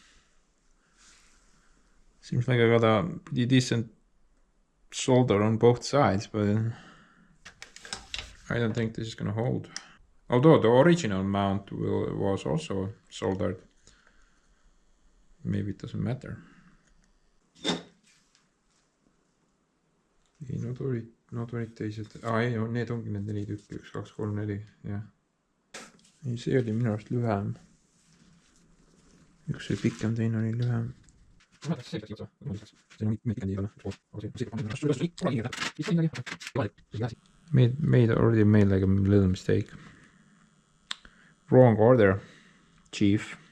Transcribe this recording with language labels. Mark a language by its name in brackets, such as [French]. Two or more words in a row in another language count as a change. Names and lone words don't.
[English] Seems like I got a pretty decent solder on both sides, but I don't think this is gonna hold. Although the original mount was also soldered. Maybe it doesn't matter. [Estonian] ei, nad olid teised. Ei, need ongi need 4 tükki, 1, 2, 3, 4, jah. Ei, see oli minu arust lühem. Üks oli pikem, teine oli lühem. [English] Made already made like a little mistake. Wrong order, chief.